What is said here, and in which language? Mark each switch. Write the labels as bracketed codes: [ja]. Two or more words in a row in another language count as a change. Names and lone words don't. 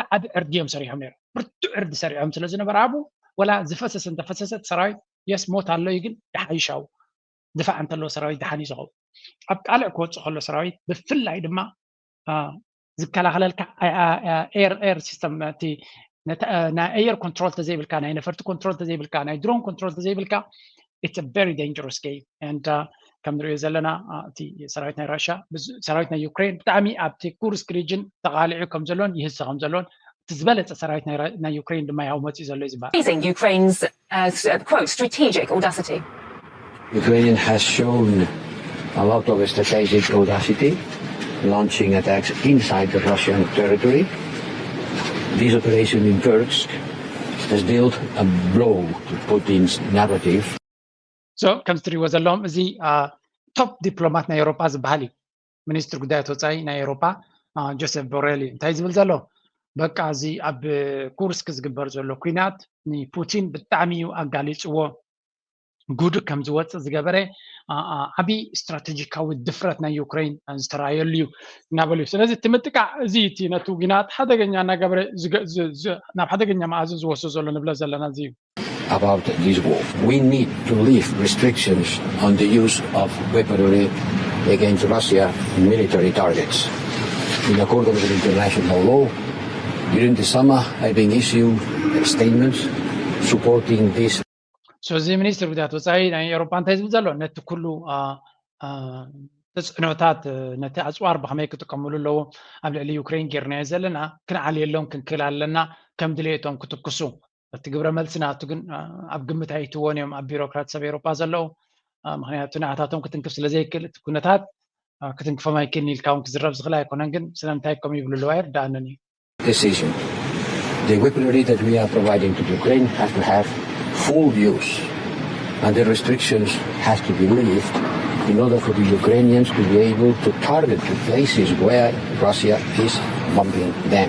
[ti] ዕርድዮም ሰሪሖም ነይሮም ብርቱዕ ዕርዲ ሰሪዖም ስለ ዝነበረ ኣብኡ ወላ ዝፈሰሰ እንተፈሰሰት ሰራዊት የስ ሞት ኣሎ ግን ይሓይሻው ድፋዕ እንተለዎ ሰራዊት ድሓን እዩ ዝኸውን ኣብ ቃልዕ ክወፅእ ከሎ ሰራዊት ብፍላይ ድማ ዝከላኸለልካ [en] air system [ti] እቲ ናይ [en] air control [ti] ተዘይብልካ ናይ ነፈርቲ ኮንትሮል ተዘይብልካ ናይ ድሮን ኮንትሮል ተዘይብልካ [en] it's a very dangerous game and [ti] ከም ንሪኦ ዘለና እቲ ሰራዊት ናይ ራሽያ ሰራዊት ናይ ዩክሬን ብጣዕሚ ኣብቲ ኩርስክ ሪጅን ተቃሊዑ ከም ዘሎን ይህሰ ከም ዘሎን እቲ ዝበለፀ ሰራዊት ናይ ዩክሬን ድማ ያው መፅኡ ዘሎ እዩ ዝበሃል [en] Ukraine's quote strategic audacity. Ukraine has shown a lot of strategic audacity, launching attacks inside the Russian territory. This operation in Kursk has dealt a blow to Putin's narrative. So, comes to [ti] ዘለዎም እዚ [en] top diplomat [ti] ናይ ኤውሮፓ ዝበሃል እዩ ሚኒስትር ጉዳያት ወፃኢ ናይ ኤውሮፓ ጆሴፍ ቦሬል እንታይ ዝብል ዘሎ በቃ እዚ ኣብ ኩርስክ ዝግበር ዘሎ ኩናት ንፑቲን ብጣዕሚ እዩ ኣጋሊፅዎ ጉድ ከም ዝወፅእ ዝገበረ ዓብይ ስትራቴጂካዊ ድፍረት ናይ ዩክሬን ዝተራየሉ እዩ እናበሉ ስለዚ እቲ ምጥቃዕ እዚ እቲ ነቲ ውግናት ሓደገኛ እናገበረ ናብ ሓደገኛ መኣዝን ዝወስዶ ዘሎ ንብሎ ዘለና እዚ እዩ [en] About this war, we need to lift restrictions on the use of weaponry against Russia military targets. In accordance with international law, during the summer, I've been issued statements supporting this. So, the Minister [ti] ጉዳያት ወፃኢ ናይ ኤውሮፓ እንታይ ዝብል ዘሎ ነቲ ኩሉ ተፅዕኖታት ነቲ ኣፅዋር ብከመይ ክጥቀምሉ ኣለዎ ኣብ ልዕሊ ዩክሬን ጌርናዮ ዘለና ክንዓልየሎም ክንክእል ኣለና ከም ድሌቶም ክትክሱ እቲ ግብረ መልሲ ናቱ ግን ኣብ ግምት ኣይትዎን እዮም ኣብ ቢሮክራት ሰብ ኤውሮፓ ዘለዉ ምክንያቱ ንኣታቶም ክትንክፍ ስለዘይክእል እቲ ኩነታት ክትንክፎም ኣይክእልን ኢልካ እውን ክዝረብ ዝኽእል ኣይኮነን ግን ስለምንታይ ከም ይብሉ ኣለዎ ኣይርዳእንን እዩ [en] decision. The weaponry that we are providing to Ukraine has to have full use, and the restrictions have to be lifted in order for the Ukrainians to be able to target the places where Russia is bombing them.